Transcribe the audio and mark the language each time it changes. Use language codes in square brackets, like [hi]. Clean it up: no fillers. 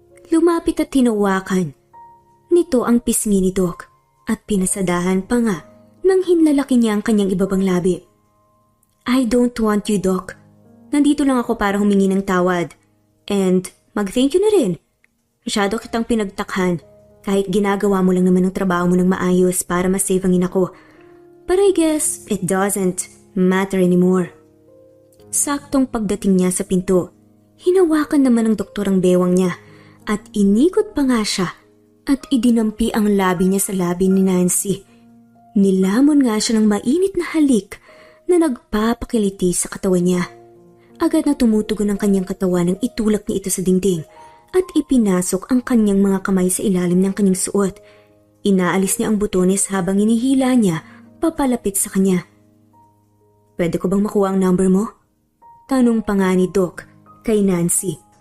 [tl] Lumapit at hinawakan nito ang pisngi ni Doc at pinasadahan pa nga nang hinlalaki niya ang kanyang ibabang labi. [en] I don't want you, [tl] Doc. Nandito lang ako para humingi ng tawad. And mag-thank you na rin. Masyado kitang pinagtakhan kahit ginagawa mo lang naman ang trabaho mo ng maayos para masave ang ina ko. [en] But I guess it doesn't matter anymore. [tl] Saktong pagdating niya sa pinto, hinawakan naman ng doktor ang bewang niya at inikot pa nga siya at idinampi ang labi niya sa labi ni Nancy. Nilamon nga siya ng mainit na halik na nagpapakiliti sa katawan niya. Agad na tumutugon ang kanyang katawan nang itulak niya ito sa dingding at ipinasok ang kanyang mga kamay sa ilalim ng kanyang suot. Inaalis niya ang butones habang inihila niya papalapit sa kanya. Pwede ko bang makuha ang number mo? Tanong pa nga ni Doc kay Nancy.